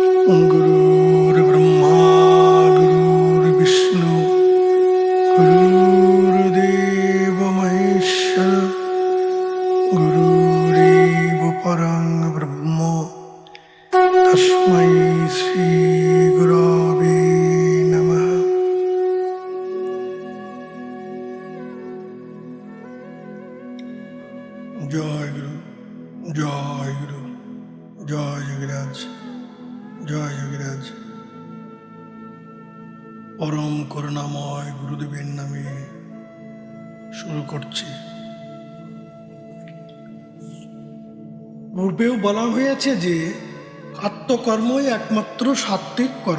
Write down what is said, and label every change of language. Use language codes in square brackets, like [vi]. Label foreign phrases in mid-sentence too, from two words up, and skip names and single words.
[sa] गुरुर्ब्रह्मा गुरुर्विष्णु गुरुर्देव महेश्वर गुरुरेव परं ब्रह्म तस्मै श्री गुरवे नमः। जय गुरु जय गुरु जय যোগীরাজ জয় যোগীরাজ। [bn] পরম করুণাময় গুরুদেবের নামে শুরু করছি। পূর্বেও বলা হয়েছে যে আত্মকর্মই একমাত্র সাত্ত্বিক কর্ম।